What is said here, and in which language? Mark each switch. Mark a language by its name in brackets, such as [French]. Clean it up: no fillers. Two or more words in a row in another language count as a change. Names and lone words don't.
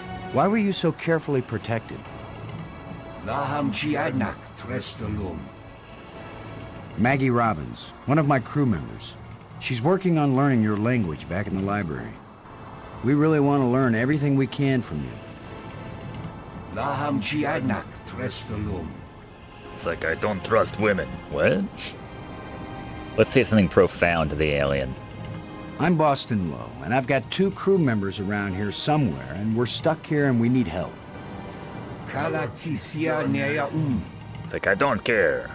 [English] Why were you so carefully protected? Laham Chianak Trestalum. Maggie Robbins, one of my crew members. She's working on learning your language back in the library. We really want to learn everything we can from you. Laham chiadnak trestalum. It's like, I don't trust women. What? Let's say something profound to the alien. I'm Boston Lowe, and I've got 2 crew members around here somewhere, and we're stuck here and we need help. Kalatisia nea It's like, I don't care.